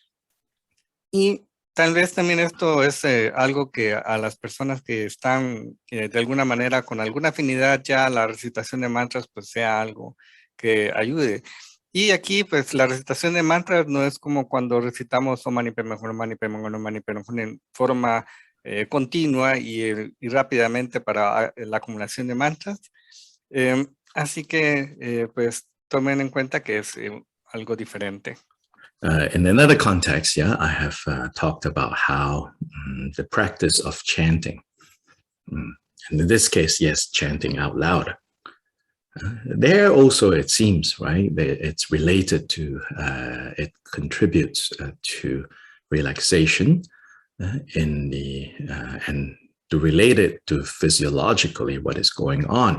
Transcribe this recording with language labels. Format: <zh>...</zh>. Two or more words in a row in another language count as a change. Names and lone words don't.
<es>Y tal vez también esto es algo que a las personas que están de alguna manera con alguna afinidad ya a la recitación de mantras, pues sea algo que ayude. Y aquí, pues la recitación de mantras no es como cuando recitamos</es> <sa>ॐ मणि पद्मे हूँ, ॐ मणि पद्मे हूँ, ॐ मणि पद्मे हूँ,</sa> <es>Om Mani Padme Hum en forma continua y rápidamente para la acumulación de mantras. Así que, pues tomen en cuenta que es algo diferente.</es> <en>In another context, yeah, I have talked about how the practice of chanting, and in this case, yes, chanting out loud. There also, it seems, right, it's related to, it contributes to relaxation and to relate it to physiologically what is going on.</en>